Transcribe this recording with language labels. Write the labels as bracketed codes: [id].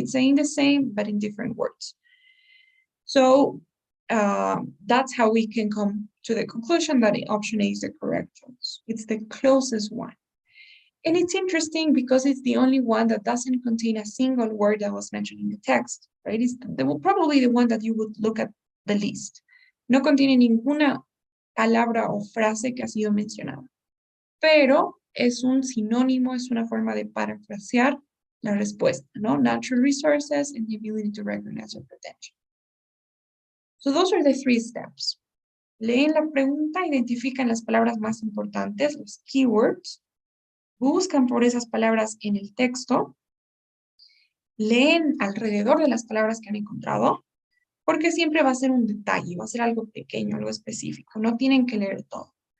[en] It's saying the same, but in different words. So that's how we can come to the conclusion that option A is the correct choice. It's the closest one. And it's interesting because it's the only one that doesn't contain a single word that was mentioned in the text, right? It's probably the one that you would look at the least. [es] No contiene ninguna palabra o frase que ha sido mencionada. Pero es un sinónimo, es una forma de parafrasear la respuesta, ¿no? [en] Natural resources and the ability to recognize your potential. So those are the 3 steps. [es] Leen la pregunta, identifican las palabras más importantes, los keywords, buscan por esas palabras en el texto, leen alrededor de las palabras que han encontrado, porque siempre va a ser un detalle, va a ser algo pequeño, algo específico, no tienen que leer todo.